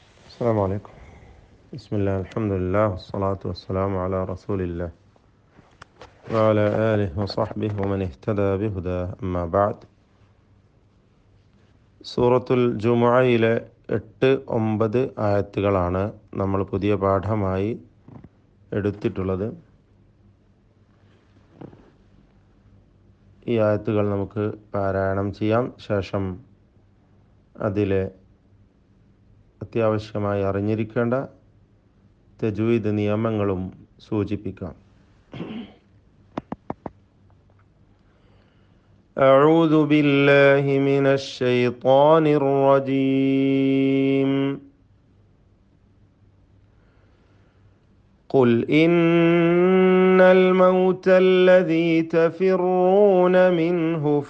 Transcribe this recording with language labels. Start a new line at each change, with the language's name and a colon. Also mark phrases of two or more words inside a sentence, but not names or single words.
Arabic: السلام عليكم. بسم الله الحمد لله والصلاة والسلام على رسول الله وعلى آله وصحبه ومن اهتدى بهداه أما بعد.
Malayalam: സൂറത്തുൽ ജുമുഅയിലെ 8-9 ആയത്തുകളാണ് നമ്മൾ പുതിയ പാഠമായി എടുത്തിട്ടുള്ളത്. ഈ ആയത്തുകൾ നമുക്ക് പാരായണം ചെയ്യാം. ശേഷം അതിലെ അത്യാവശ്യമായി അറിഞ്ഞിരിക്കേണ്ട തജ്വീദ് നിയമങ്ങളും സൂചിപ്പിക്കാം.
Arabic: أعوذ بالله من الشيطان الرجيم. قل إن الموت الذي تفرون منه